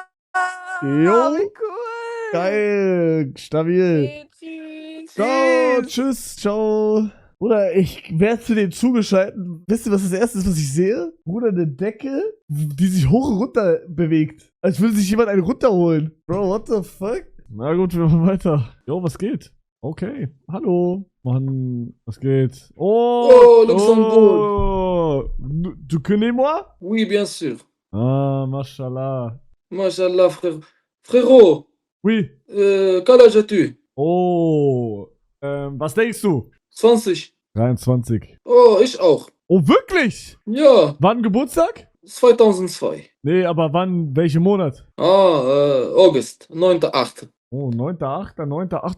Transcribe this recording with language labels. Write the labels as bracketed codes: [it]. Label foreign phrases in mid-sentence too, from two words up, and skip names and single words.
[de] Jo. Wie cool. Geil. Stabil. Okay, tschüss. Ciao. Tschüss. Ciao. Bruder, ich werde zu dem zugeschalten. Wisst ihr, was das erste ist, was ich sehe? Bruder, eine Decke, die sich hoch und runter bewegt. Als würde sich jemand einen runterholen. [en] Bro, what the fuck? [de] Na gut, wir machen weiter. Jo, was geht? Okay. Hallo. Mann, was geht? Oh, Luxembourg. [fr] Oh. Tu connais moi? Oui, bien sûr. Ah, mashallah. Machallah, frérot. Oui. Quel âge as-tu? [de] Oh. Was denkst du? 20. 23. Oh, ich auch. Oh, wirklich? Ja, Wann Geburtstag? 2002. Nee, aber wann, welchen Monat? August, 9.8. Oh, 9.8., 9.8.